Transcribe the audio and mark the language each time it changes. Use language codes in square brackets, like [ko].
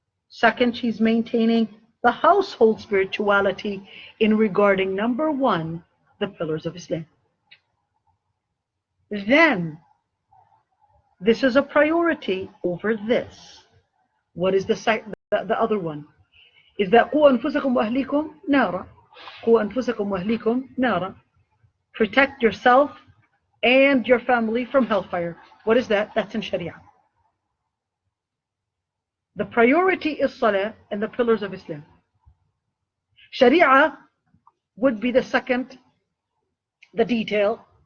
[en] Second, she's maintaining the household spirituality in regarding, number one, the pillars of Islam. Then, this is a priority over this. What is the other one? Is that [ar] قُوا أَنفُسَكُمْ وَأَهْلِيكُمْ نَارًا. قُوا أَنفُسَكُمْ وَأَهْلِيكُمْ نَارًا. [en] Protect yourself and your family from hellfire. What is that? That's in Sharia. The priority is Salah and the pillars of Islam. Sharia would be the second the detail.